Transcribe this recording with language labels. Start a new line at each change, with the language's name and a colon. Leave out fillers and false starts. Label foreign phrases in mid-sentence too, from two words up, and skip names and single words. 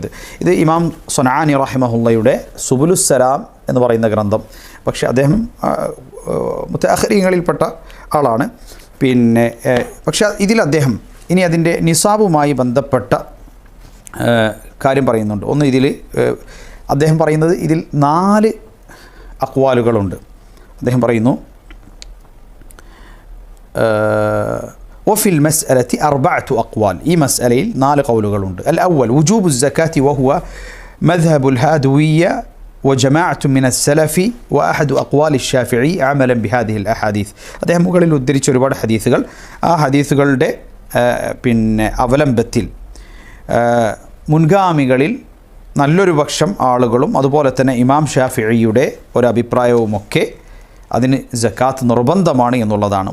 Malayalam: ഇത് ഇമാം സ്വനാനി റഹിമഹുല്ലയുടെ സുബുലുസ്സലാം എന്ന് പറയുന്ന ഗ്രന്ഥം, പക്ഷേ അദ്ദേഹം മുതഅഖിരീങ്ങളിൽപ്പെട്ട ആളാണ്. പക്ഷേ ഇതിൽ അദ്ദേഹം ഇനി അതിൻ്റെ നിസാബുമായി ബന്ധപ്പെട്ട കാര്യം പറയുന്നുണ്ട്. ഒന്ന്, ഇതിൽ അദ്ദേഹം പറയുന്നത് ഇതിൽ 4 അഖ്വാലുകളുണ്ട്. അദ്ദേഹം പറയുന്നു,
Arabic: وفي المسألة 4 أقوال،
Malayalam: ഈ മസ്അലയിൽ 4 ഖൗലുകളുണ്ട്.
Arabic: الأول وجوب الزكاة وهو مذهب الهادوية وجماعة من السلف وأحد أقوال الشافعي عملا بهذه الأحاديث.
Malayalam: അദ്ദേഹം മുകളിൽ ഉദ്ധരിച്ച ഒരുപാട് ഹദീസുകൾ, ആ ഹദീസുകളുടെ അവലംബത്തിൽ മുൻഗാമികളിൽ നല്ലൊരു പക്ഷം ആളുകളും അതുപോലെ തന്നെ ഇമാം ഷാഫിഈയുടെ ഒരഭിപ്രായവുമൊക്കെ അതിന് സക്കാത്ത് നിർബന്ധമാണ് എന്നുള്ളതാണ്.